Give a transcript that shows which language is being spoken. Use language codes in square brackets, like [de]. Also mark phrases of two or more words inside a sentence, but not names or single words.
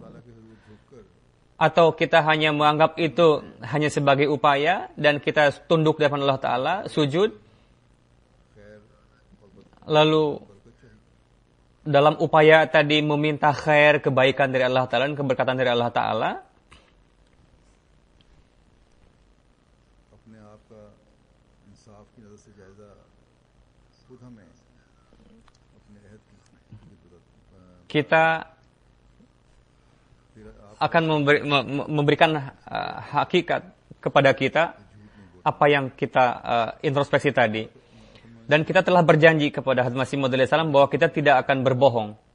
[id] atau kita hanya menganggap itu hanya sebagai upaya, dan kita tunduk di hadapan Allah Ta'ala, sujud, lalu dalam upaya tadi meminta khair, kebaikan dari Allah Ta'ala dan keberkatan dari Allah Ta'ala, [ur] اپنے آپ کا انصاف کی نظر سے جائزہ خود ہمیں اپنے عہد کی [id] kita akan memberikan hakikat kepada kita apa yang kita introspeksi tadi. Dan kita telah berjanji kepada Hadrat Masih Maud salam bahwa kita tidak akan berbohong.